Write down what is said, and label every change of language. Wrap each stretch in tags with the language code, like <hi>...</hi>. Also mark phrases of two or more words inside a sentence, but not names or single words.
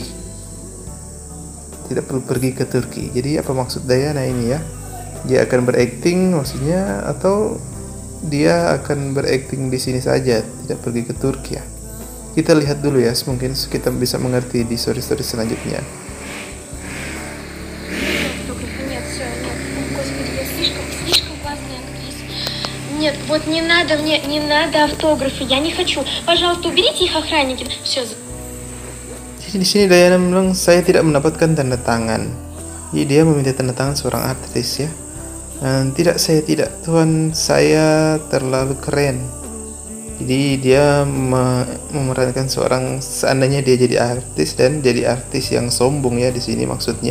<id>Tidak perlu pergi ke Turki. Jadi apa maksud Dayana ini ya? Dia akan berakting maksudnya, atau dia akan berakting di sini saja, tidak pergi ke Turki ya. Kita lihat dulu ya, mungkin kita bisa mengerti di story-story selanjutnya.</id> <ru>Нет, вот не надо мне, не надо автографы, я не хочу. Пожалуйста, уберите их, охранники. Все.</ru> <id>Jadi di sini Dayana bilang saya tidak mendapatkan tanda tangan. Jadi dia meminta tanda tangan seorang artis ya. Tidak, saya tidak, Tuhan, saya terlalu keren. Jadi dia memerankan seorang, seandainya dia jadi artis dan jadi artis yang sombong ya di sini maksudnya.</id>